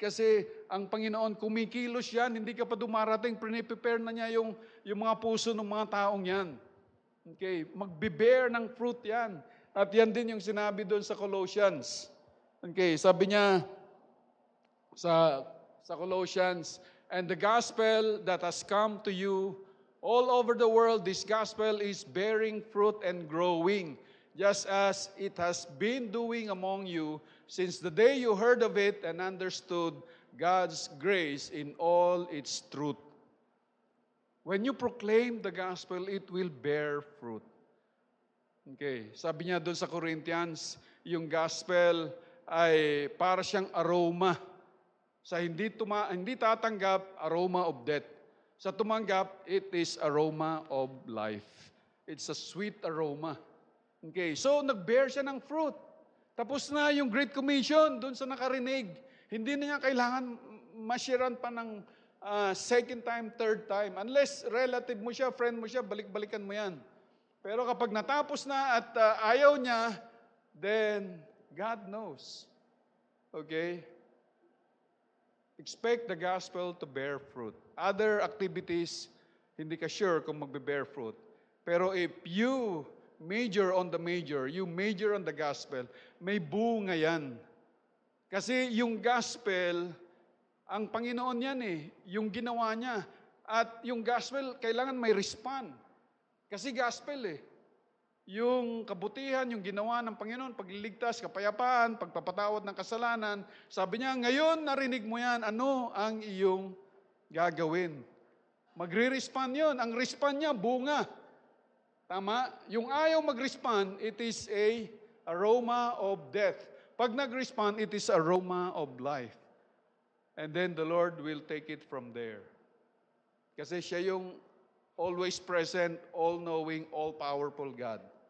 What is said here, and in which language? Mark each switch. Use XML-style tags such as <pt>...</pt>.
<tl>Kasi ang Panginoon kumikilos yan, hindi ka pa dumarating, prepare na niya yung mga puso ng mga taong yan. Okay, magbe-bear ng fruit yan. At yan din yung sinabi doon sa Colossians.</tl> <en>Okay,</en> <tl>sabi niya sa</tl> <en>Colossians, and the gospel that has come to you all over the world, this gospel is bearing fruit and growing, just as it has been doing among you since the day you heard of it and understood God's grace in all its truth. When you proclaim the gospel, it will bear fruit.</en> <tl>Okay, sabi niya doon sa Corinthians, yung gospel ay para siyang aroma. Sa hindi tatanggap,</tl> <en>aroma of death.</en> <tl>Sa tumanggap,</tl> <en>it is aroma of life. It's a sweet aroma.</en> <tl>Okay, so nag-bear siya ng fruit. Tapos na yung Great Commission doon sa nakarinig. Hindi na niya kailangan mashiran pa ng second time, third time. Unless relative mo siya, friend mo siya, balik-balikan mo yan. Pero kapag natapos na at ayaw niya,</tl> <en>then God knows.</en> <tl>Okay?</tl> <en>Expect the gospel to bear fruit. Other activities,</en> <tl>hindi ka sure kung magbe-bear fruit.</tl> <en>Pero if you major on the major, you major on the gospel,</en> <tl>may bunga yan. Kasi yung gospel, ang Panginoon yan eh, yung ginawa niya. At yung gospel, kailangan may respond. Kasi gospel eh. Yung kabutihan, yung ginawa ng Panginoon, pagliligtas, kapayapaan, pagpapatawad ng kasalanan, sabi niya, ngayon narinig mo yan, ano ang iyong gagawin? Magre-respond yun. Ang respond niya, bunga. Tama? Yung ayaw mag-respond,</tl> <en>it is a aroma of death.</en> <tl>Pag nag-respond,</tl> <en>it is aroma of life. And then the Lord will take it from there.</en> <tl>Kasi siya yung</tl> <en>always present, all-knowing, all-powerful God.</en>